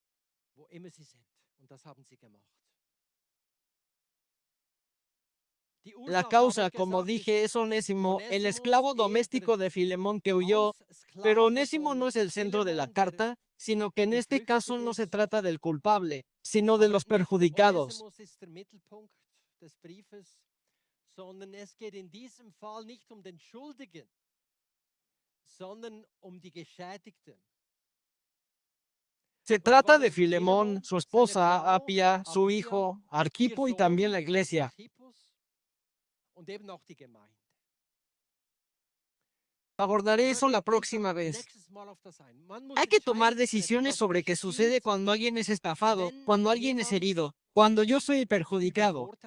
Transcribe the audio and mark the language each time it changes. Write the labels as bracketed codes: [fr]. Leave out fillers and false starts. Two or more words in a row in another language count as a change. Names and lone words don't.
[es] La causa, como dije, es Onésimo, el esclavo doméstico de Filemón que huyó, pero Onésimo no es el centro de la carta, sino que en este caso no se trata del culpable, sino de los perjudicados. [de] Sondern es geht in diesem Fall nicht um den Schuldigen, sondern um die Geschädigten. [es] Se trata de Filemón, su esposa, Apia, su hijo, Arquipo y también la iglesia. Abordaré eso la próxima vez. Hay que tomar decisiones sobre qué sucede cuando alguien es estafado, cuando alguien es herido, cuando yo soy perjudicado.